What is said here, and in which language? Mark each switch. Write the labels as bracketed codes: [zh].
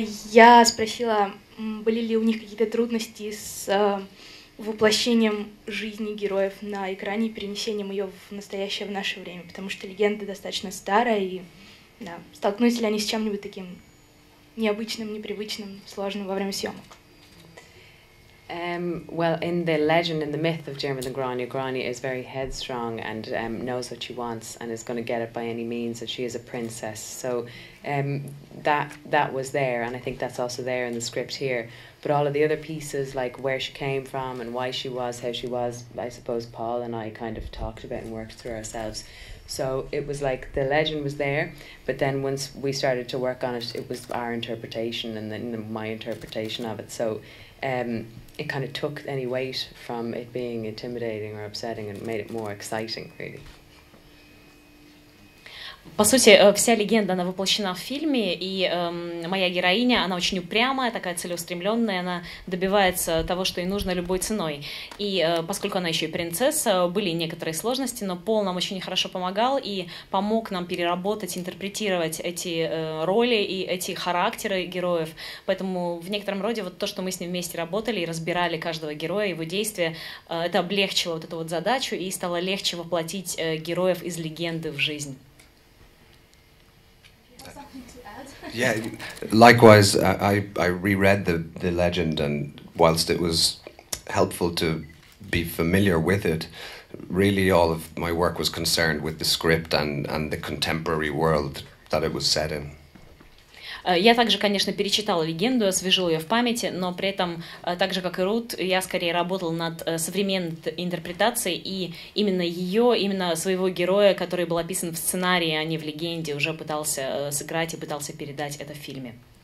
[ru] Я спросила, были ли у них какие-то трудности с воплощением жизни героев на экране и перенесением ее в настоящее, в наше время, потому что легенда достаточно старая, и да, столкнулись ли они с чем-нибудь таким необычным, непривычным, сложным во время съемок? [en] Well, in the legend, in the myth of Diarmuid and Gráinne, Gráinne is very headstrong and knows what she wants and is going to get it by any means, and she is a princess. So that was there, and I think that's also there in the script here. But all of the other pieces, like where she came from and why she was how she was, I suppose Paul and I kind of talked about and worked through ourselves. So it was like the legend was there, but then once we started to work on it, it was our interpretation and then my interpretation of it. So it kind of took any weight from it being intimidating or upsetting and made it more exciting, really. [ru] По сути, вся легенда, она воплощена в фильме, и моя героиня, она очень упрямая, такая целеустремленная, она добивается того, что ей нужно любой ценой. И поскольку она еще и принцесса, были некоторые сложности, но Пол нам очень хорошо помогал и помог нам переработать, интерпретировать эти роли и эти характеры героев. Поэтому в некотором роде вот то, что мы с ним вместе работали и разбирали каждого героя, его действия, это облегчило вот эту вот задачу и стало легче воплотить героев из легенды в жизнь. [en] Yeah, likewise, I reread the legend, and whilst it was helpful to be familiar with it, really all of my work was concerned with the script and the contemporary world that it was set in. [ru] Я также, конечно, перечитала легенду, освежила ее в памяти, но при этом, так же, как и Рут, я скорее работала над современной интерпретацией, и именно ее, именно своего героя, который был описан в сценарии, а не в легенде, уже пытался сыграть и пытался передать это в фильме.